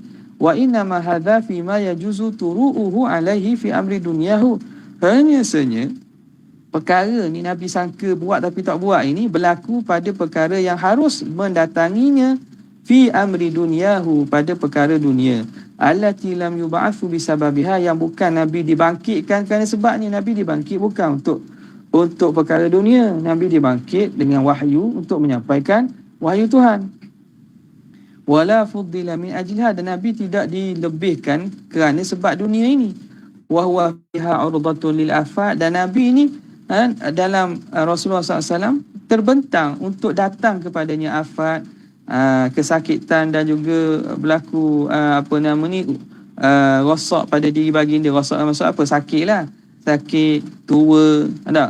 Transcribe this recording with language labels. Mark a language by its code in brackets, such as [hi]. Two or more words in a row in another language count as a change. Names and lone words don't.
[ar] Wa inna ma hadha fi ma yajuzu turu'uhu alaihi fi amri dunyahu, [ms] hanya saja perkara ni Nabi sangka buat tapi tak buat ini berlaku pada perkara yang harus mendatanginya [ar] fi amri dunyahu, [ms] pada perkara dunia, [ar] allati lam yub'atsu bisababiha, [ms] yang bukan Nabi dibangkitkan kerana sebabnya. Nabi dibangkit bukan untuk perkara dunia. Nabi dibangkit dengan wahyu untuk menyampaikan wahyu Tuhan. [ar] Wala fuddila min ajliha, [ms] dan Nabi tidak dilebihkan kerana sebab dunia ini. [ar] Wa huwa fiha urdatun lil afat, [ms] dan Nabi ini dalam Rasulullah SAW terbentang untuk datang kepadanya afat, kesakitan, dan juga berlaku rosak pada diri baginda. Rosak maksud apa? Sakit lah, sakit, tua, ada.